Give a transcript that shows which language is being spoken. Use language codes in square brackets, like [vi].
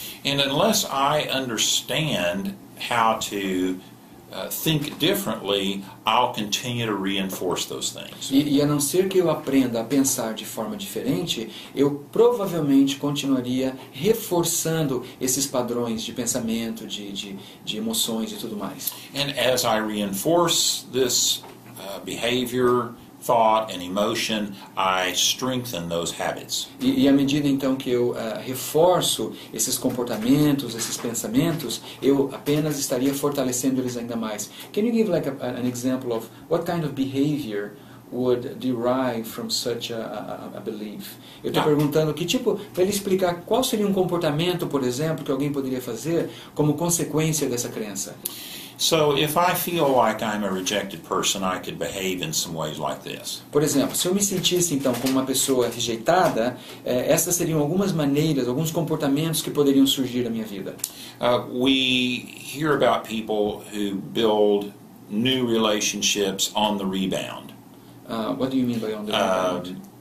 [en] And unless I understand how to think differently, I'll continue to reinforce those things. [pt] E a não ser que eu aprenda a pensar de forma diferente, eu provavelmente continuaria reforçando esses padrões de pensamento, de emoções e tudo mais. [en] And as I reinforce this behavior, thought, and emotion, I strengthen those habits. [pt] E à medida então que eu reforço esses comportamentos, esses pensamentos, eu apenas estaria fortalecendo eles ainda mais. [en] Can you give like an example of what kind of behavior would derive from such a belief? [pt] Eu estou perguntando que tipo, para ele explicar qual seria um comportamento, por exemplo, que alguém poderia fazer como consequência dessa crença. [en] So if I feel like I'm a rejected person, I could behave in some ways like this. [pt] Por exemplo, se eu me sentisse então como uma pessoa rejeitada, essas seriam algumas maneiras, alguns comportamentos que poderiam surgir da minha vida. [en] We hear about people who build new relationships on the rebound. What do you mean by on the rebound?